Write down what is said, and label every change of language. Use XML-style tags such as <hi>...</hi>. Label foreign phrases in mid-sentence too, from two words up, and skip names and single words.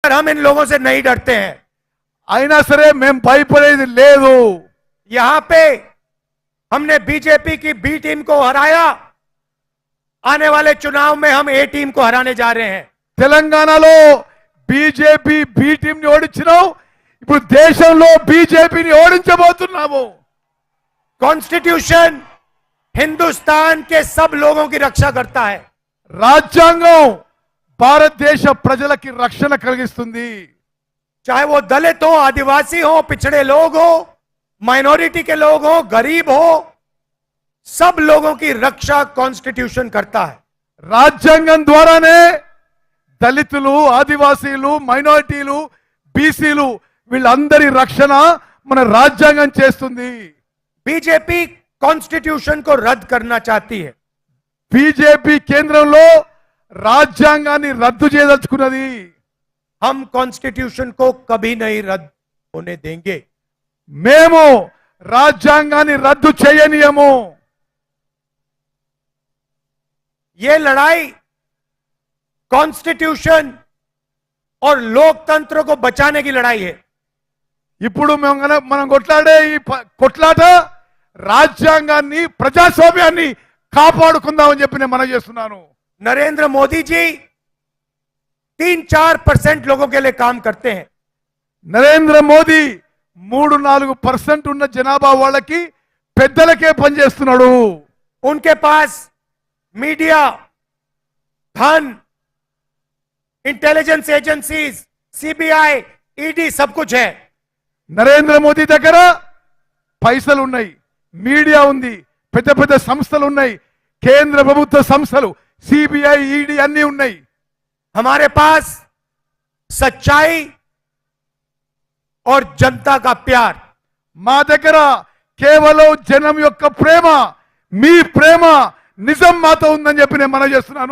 <hi>हम इन लोगों से नहीं डरते हैं।</hi> <te>అయినా సరే మేము భయపడేది లేదు।</te> <hi>यहां पे हमने बीजेपी की</hi> <en>B team</en> <hi>को हराया, आने वाले चुनाव में हम</hi> <en>A team</en> <hi>को हराने जा रहे हैं।</hi> <te>తెలంగాణలో బీజేపీ</te> <en>B team</en> <te>ని ఓడించినాం, ఇప్పుడు దేశంలో బీజేపీని ఓడించబోతున్నాము।</te> <hi>कॉन्स्टिट्यूशन हिंदुस्तान के सब लोगों की रक्षा करता है।</hi> <te>రాజ్యాంగం భారతదేశ ప్రజలకి రక్షణ కలిగిస్తుంది।</te> <hi>चाहे वो दलित हो, आदिवासी हो, पिछड़े लोग हो, माइनॉरिटी के लोग हो, गरीब हो, सब लोगों की रक्षा कॉन्स्टिट्यूशन करता है।</hi> <te>రాజ్యాంగం ద్వారానే దళితులు, ఆదివాసీలు, మైనారిటీలు, బీసీలు వీళ్ళందరి రక్షణ మన రాజ్యాంగం చేస్తుంది।</te> <hi>बीजेपी कॉन्स्टिट्यूशन को रद्द करना चाहती है।</hi> <te>బీజేపీ కేంద్రంలో రాజ్యాంగాన్ని రద్దు చేయదలుచుకున్నది।</te> <hi>हम कॉन्स्टिट्यूशन को कभी नहीं रद्द होने देंगे।</hi> <te>మేము రాజ్యాంగాన్ని రద్దు చేయనీయము।</te> <hi>ये लड़ाई कॉन्स्टिट्यूशन और लोकतंत्र को बचाने की लड़ाई है।</hi> <te>ఇప్పుడు మనం కొట్లాడే ఈ కొట్లాట రాజ్యాంగాన్ని, ప్రజాస్వామ్యాన్ని కాపాడుకుందామని చెప్పి నేను మనవి చేస్తున్నాను।</te> <hi>नरेंद्र मोदी जी 3-4% लोगों के लिए काम करते हैं।</hi> <te>నరేంద్ర మోదీ 3-4% ఉన్న జనాభా వాళ్ళకి పెద్దలకే పనిచేస్తున్నాడు।</te> <hi>उनके पास मीडिया, धन,</hi> <en>intelligence agencies,</en> <hi>सीबीआई, ईडी सब कुछ है।</hi> <te>నరేంద్ర మోదీ దగ్గర పైసలు ఉన్నాయి, మీడియా ఉంది, పెద్ద పెద్ద సంస్థలు ఉన్నాయి, కేంద్ర ప్రభుత్వ సంస్థలు, సిబిఐ, ఈడీ అన్ని ఉన్నాయి।</te> <hi>हमारे पास सच्चाई और जनता का प्यार।</hi> <te>మా దగ్గర కేవలం జనం యొక్క ప్రేమ, మీ ప్రేమ నిజం మాతో ఉందని చెప్పి నేను మనవి చేస్తున్నాను।</te>